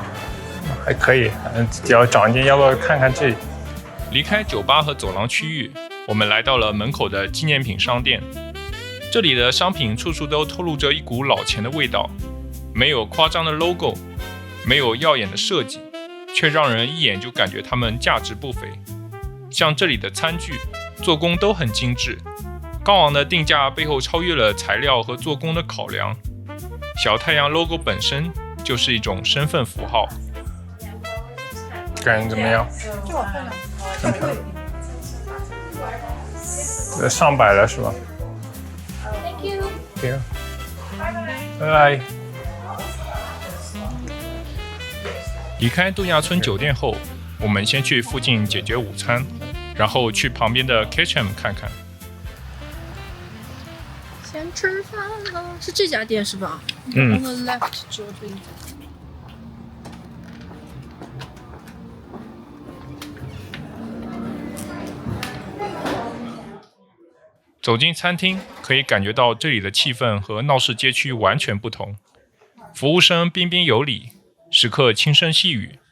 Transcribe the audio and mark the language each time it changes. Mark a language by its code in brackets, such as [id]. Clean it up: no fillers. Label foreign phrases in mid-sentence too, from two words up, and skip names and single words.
[zh] 還可以，只要找一間，要不要看看這裡？離開酒吧和走廊區域，我們來到了門口的紀念品商店。這裡的商品處處都透露着一股老錢的味道，沒有誇張的 logo， 沒有耀眼的設計，卻讓人一眼就感覺它們價值不菲。像這裡的餐具，做工都很精緻，高昂的定價背後超越了材料和做工的考量。小太陽 logo 本身就是一種身份符號。感覺怎麼樣？很漂亮。上百了是吧 ？ [en] Thank you。Here。 [zh] 拜拜。離開度假村酒店後，我們先去附近解決午餐，然後去旁邊的 Ketchum 看看。先吃飯了，是這家店是吧 ？ [en] On the left [zh] 左邊。走進餐廳，可以感覺到這裡的氣氛和鬧市街區完全不同。服務生彬彬有禮，食客輕聲細語。